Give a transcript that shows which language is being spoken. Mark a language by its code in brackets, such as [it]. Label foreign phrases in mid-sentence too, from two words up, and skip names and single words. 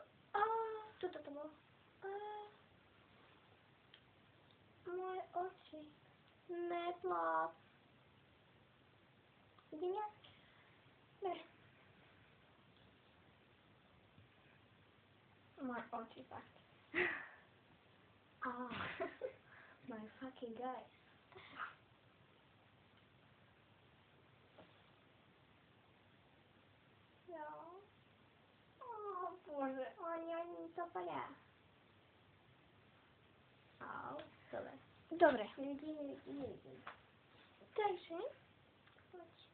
[sk] Tuto to bolo. Moje oči. Neplác. Vidím ja? Dobre. Moje oči fakt. [en] My fucking guys. [sk] Jo. Bože, oni to padá. Dobre. Dobre. Nevidím. Takže, poď.